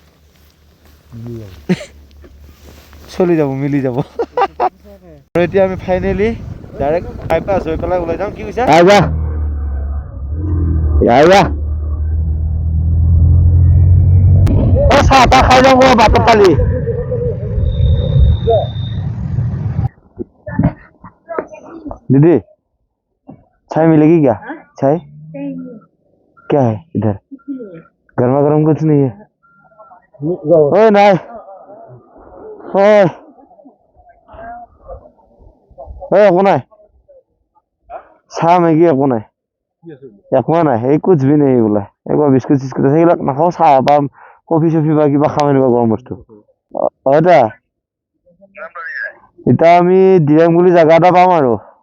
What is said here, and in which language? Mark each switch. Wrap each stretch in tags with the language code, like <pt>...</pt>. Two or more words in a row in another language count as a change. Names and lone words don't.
<as>চলি যাব মিলি যাব আৰু এতিয়া আমি</as> <en>finally direct bypass</en> <as>হৈ পেলাই ওলাই যাওঁ কি কৈছা চাহ তাহ খাই যাওঁ বাটত পালি</as> <hi>दीदी चाय मिलेगी क्या चाय क्या है इधर गर्मा गर्म कुछ नहीं है ओए नहीं ओए</hi> <as>ओए একো নাই চাহ মেগী একো নাই এই</as> <hi>कुछ भी नहीं</hi> <as>বোলে একবাৰ বিস্কুট চিস্কুট আছে সেইবিলাক নাখাওঁ চাহ বা কফি চফি বা কিবা খাওঁ এনেকুৱা গৰম বস্তু এতিয়া আমি দিৰাং বুলি জাগা এটা পাম আৰু</as>